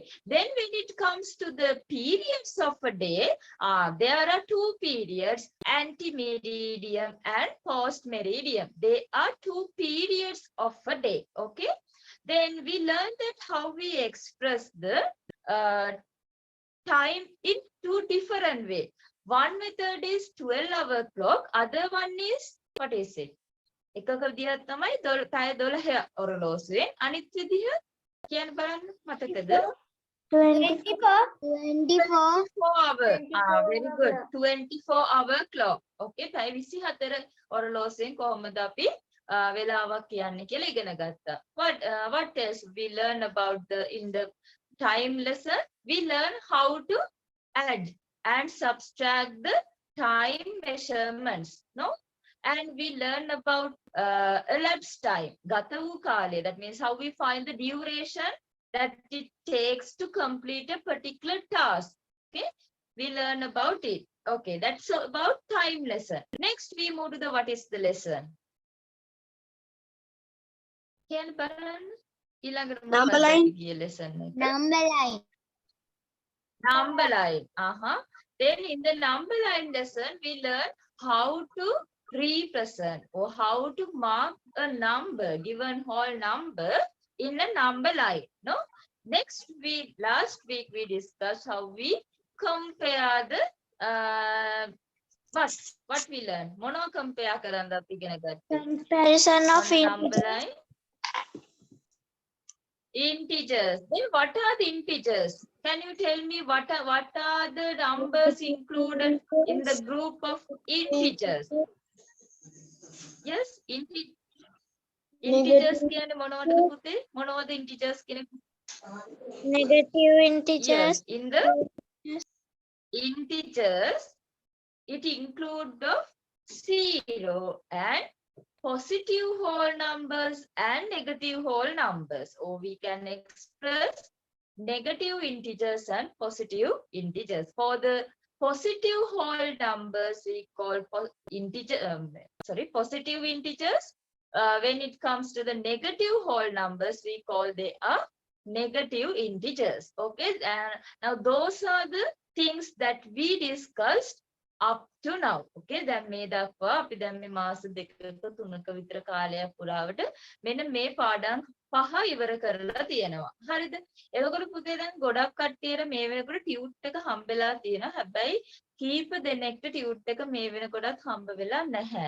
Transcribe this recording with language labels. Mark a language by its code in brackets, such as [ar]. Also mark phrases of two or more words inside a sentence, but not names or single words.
[en] Then when it comes to the periods of a day, there are 2 periods, antemeridiem and postmeridiem. They are 2 periods of a day. Okay. Then we learned that how we express the time in 2 different ways. One method is 12-hour clock. Other one is, what is it? [si] එකක විදිහක් තමයි පැය 12 ඔරලෝසුවේ. අනිත් විදිහ කියන්න බලන්න මතකද? [en] 24 hour. Very good. 24-hour clock. Okay. [si] පැය 24 ඔරලෝසුවෙන් කොහොමද අපි වෙලාවක් කියන්නේ කියලා ඉගෙන ගත්තා. [en] What else we learn about in the time lesson? We learn how to add and subtract the time measurements. No? And we learn about elapsed time, [si] ගත වූ කාලය. [en] That means how we find the duration that it takes to complete a particular task. Okay, we learn about it. Okay, that's about time lesson. Next, we move to the what is the lesson. [si] Can බලන්න ඊළඟට [en] Number line. [si] lesson එක. [en] number line. Number line. Then in the number line lesson, we learn how to represent or how to mark a number, given whole number in a number line. No. Last week we discussed how we compare the what we learned. [si] Mono compare කරන්න අපි ඉගෙන ගත්තේ. [en] Comparison of number line. Integers. Then what are the integers? Can you tell me what are the numbers included in the group of integers? [si] Yes, integers කියන්නේ මොනවද පුතේ? මොනවද integers කියන්නේ? [en] negative integers. Yes, in the integers, it includes the 0 and positive whole numbers and negative whole numbers. Or we can express negative integers and positive integers. For the positive whole numbers, we call positive integers. When it comes to the negative whole numbers, we call they are negative integers. Okay, and now those are the things that we discussed up to now. [si] Okay, දැන් මේ දක්වා අපි දැන් මේ මාස දෙකක තුනක විතර කාලයක් පුරාවට මෙන්න මේ පාඩම් 5 ඉවර කරලා තියෙනවා. හරිද? එතකොට පුතේ දැන් ගොඩක් කට්ටියට මේ වෙනකොට ටියුට් එක හම්බෙලා තියෙනවා. හැබැයි කීප දෙනෙක්ට ටියුට් එක මේ වෙනකොටත් හම්බ වෙලා නැහැ.